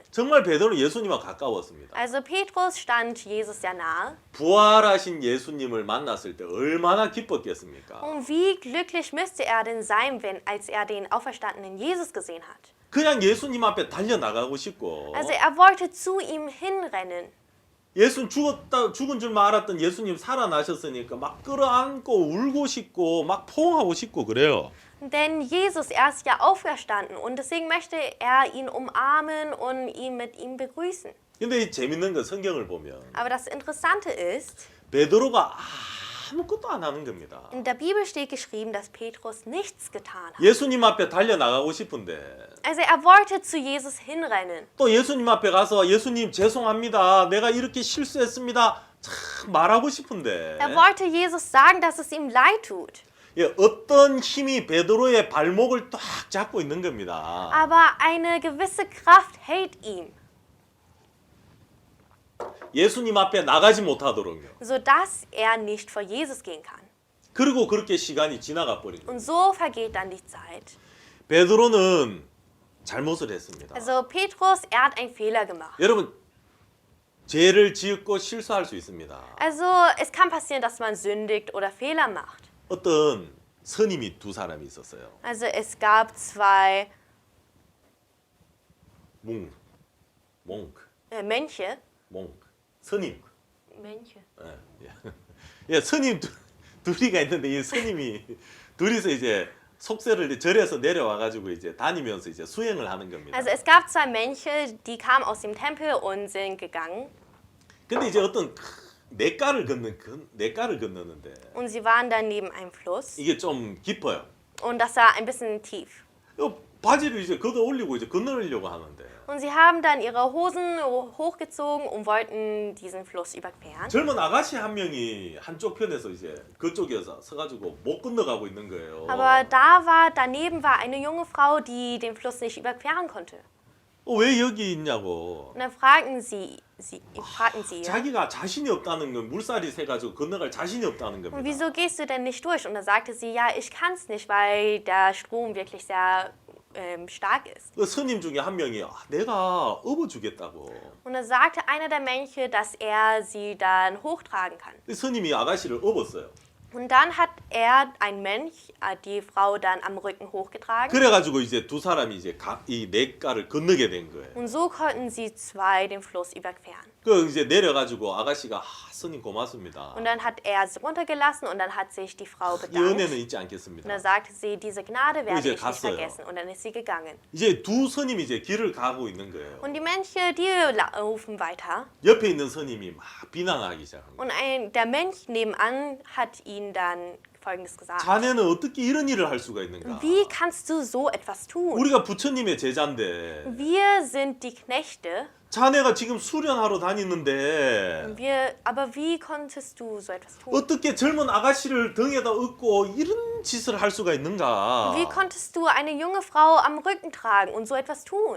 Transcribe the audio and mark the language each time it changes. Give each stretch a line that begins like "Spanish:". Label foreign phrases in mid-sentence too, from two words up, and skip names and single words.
Korean: 정말 베드로는 예수님과 가까웠습니다.
German: Also Petrus stand Jesus sehr nahe.
Korean: 부활하신 예수님을 만났을 때 얼마나 기뻤겠습니까?
German: Und wie glücklich müsste er denn sein, als er den auferstandenen Jesus gesehen hat?
Korean: 그냥 예수님 앞에 달려나가고 싶고
German: Also er wollte zu ihm hinrennen.
Korean: 예수님 죽은 줄 알았던 예수님 살아나셨으니까 막 끌어안고 울고 싶고 막 포옹하고 싶고 그래요.
German: Denn Jesus, er ist ja auferstanden und deswegen möchte er ihn umarmen und ihn mit ihm begrüßen.
Korean: 근데 이 재밌는 건 성경을 보면
German: Aber das Interessante ist,
Korean: 베드로가 아무것도 안 하는 겁니다.
German: in der Bibel steht geschrieben, dass Petrus nichts getan hat.
Korean: 예수님 앞에 달려나가고 싶은데
German: Also er wollte zu Jesus hinrennen.
Korean: 또 예수님 앞에 가서 예수님 죄송합니다. 내가 이렇게 실수했습니다. 참 말하고 싶은데
German: Er wollte Jesus sagen, dass es ihm leid tut.
Korean: 예, 어떤 힘이 베드로의 발목을 딱 잡고 있는 겁니다.
German: Aber eine gewisse Kraft hält ihn,
Korean: 예수님 앞에 나가지 못하도록요.
German: sodass er nicht vor Jesus gehen kann.
Korean: 그리고 그렇게 시간이 지나가 버린 거예요.
German: Und so vergeht dann die Zeit.
Korean: 베드로는 잘못을 했습니다.
German: Also Petrus, er hat einen Fehler gemacht.
Korean: 여러분, 죄를 지었고 실수할 수 있습니다.
German: Also es kann passieren, dass man sündigt oder Fehler macht.
Korean: 어떤 선임이 두 사람이 있었어요.
German: Also es gab zwei Mönche.
Korean: 선임.
German: Mönche.
Korean: 예, 선임 둘이가 있는데 이 선임이 둘이서 이제 속세를 절에서 내려와 가지고 이제 다니면서 이제 수행을 하는 겁니다.
German: Also es gab zwei Mönche, die kamen aus dem Tempel und sind gegangen.
Korean: 근데 이제 어떤 냇가를 건너는데
German: Und sie waren dann neben einem Fluss.
Korean: 이게 좀 깊어요.
German: Und das war ein bisschen tief.
Korean: 바지를 이제 걷어 올리고 이제 건너려고 하는데
German: Und sie haben dann ihre Hosen hochgezogen und wollten diesen Fluss überqueren.
Korean: 젊은 아가씨 한 명이 한쪽 편에서 이제 그쪽에서 서가지고 못 건너가고 있는 거예요.
German: Aber daneben war eine junge Frau, die den Fluss nicht überqueren konnte.
Korean: 왜 여기 있냐고.
German: Und dann fragten sie ihr,
Korean: 자기가 자신이 없다는 건 물살이 새가지고 건너갈 자신이 없다는
German: und
Korean: 겁니다.
German: wieso gehst du denn nicht durch? Und dann sagte sie, ja, ich kann es nicht, weil der Strom wirklich sehr stark ist.
Korean: 그 스님 중에 한 명이 내가 업어주겠다고.
German: Und dann sagte einer der Mönche, dass er sie dann hochtragen kann.
Korean: 그 스님이 아가씨를 업었어요.
German: Und dann hat ein Mönch, die Frau dann am Rücken hochgetragen.
Korean: 그래가지고 이제 두 사람이 이제 이 냇가를 건너게 된 거예요.
German: Und so konnten sie zwei den Fluss überqueren.
Korean: 그 이제 내려가지고 아가씨가 스님 고맙습니다.
German: Und dann hat er sie runtergelassen und dann hat sich die Frau
Korean: 이
German: bedankt.
Korean: 은혜는 잊지
German: Und
Korean: 않겠습니다.
German: dann sagte sie, diese Gnade werde
Korean: 이제
German: ich nicht
Korean: 갔어요.
German: vergessen. Und dann ist sie gegangen.
Korean: 이제 두 스님이 이제 길을 가고 있는 거예요.
German: Und die Mönche, die laufen weiter.
Korean: 옆에 있는 스님이 막 비난하기 시작한 거예요.
German: Und der Mönch nebenan hat ihnen dann Folgendes gesagt.
Korean: 자네는 어떻게 이런 일을 할 수가 있는가?
German: Wie kannst du so etwas tun?
Korean: 우리가 부처님의 제자인데
German: Wir sind die Knechte.
Korean: 자네가 지금 수련하러 다니는데
German: Aber wie konntest du so etwas tun?
Korean: 어떻게 젊은 아가씨를 등에다 업고 이런 짓을 할 수가 있는가?
German: Wie konntest du eine junge Frau am Rücken tragen und so etwas tun?